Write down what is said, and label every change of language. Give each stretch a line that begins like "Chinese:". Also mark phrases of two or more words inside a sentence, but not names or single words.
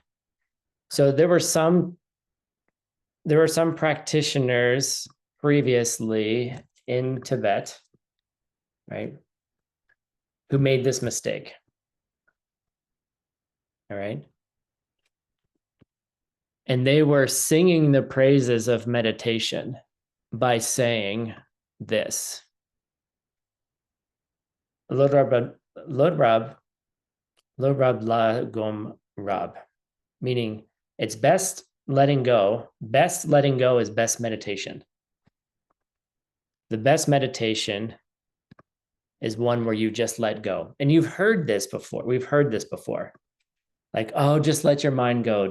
English: So there were some practitioners previously in Tibet, right, who made this mistake. All right. And they were singing the praises of meditation by saying this.
Tibetan: Lodrab la gom rab,
English: meaning it's best letting go. Best letting go is best meditation. The best meditation is one where you just let go. And you've heard this before. We've heard this before. Like, oh, just let your mind go.